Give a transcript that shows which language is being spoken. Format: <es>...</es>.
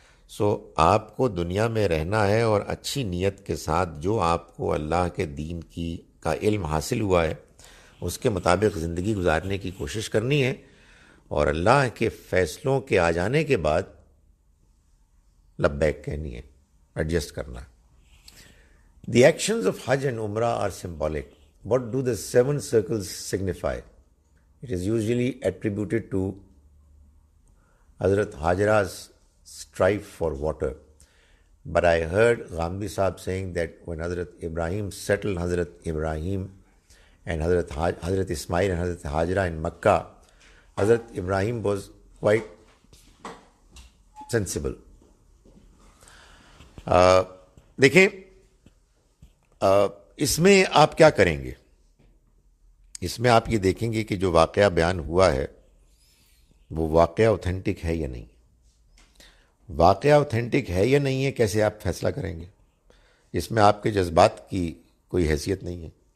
<ur>سو آپ کو دنیا میں رہنا ہے اور اچھی نیت کے ساتھ جو آپ کو اللہ کے دین کا علم حاصل ہوا ہے اس کے مطابق زندگی گزارنے کی کوشش کرنی ہے، اور اللہ کے فیصلوں کے آ جانے کے بعد لبیک کہنی ہے، ایڈجسٹ کرنا.</ur> <en>The actions of Hajj and Umrah are symbolic. What do the 7 circles signify? It is usually attributed to Hazrat Hajra's strive for water. But I heard Ghamdi Sahab saying that when Hazrat Ibrahim settled Hazrat Ibrahim and Hazrat Ismail and Hazrat Hajra in Makkah, Hazrat Ibrahim was quite sensible.</en> <ur>دیکھیں، اس میں آپ کیا کریں گے؟ اس میں آپ یہ دیکھیں گے کہ جو واقعہ بیان ہوا ہے وہ واقعہ اوتھینٹک ہے یا نہیں. واقعہ اوتھینٹک ہے یا نہیں ہے کیسے آپ فیصلہ کریں گے؟ اس میں آپ کے جذبات کی کوئی حیثیت نہیں ہے.</ur>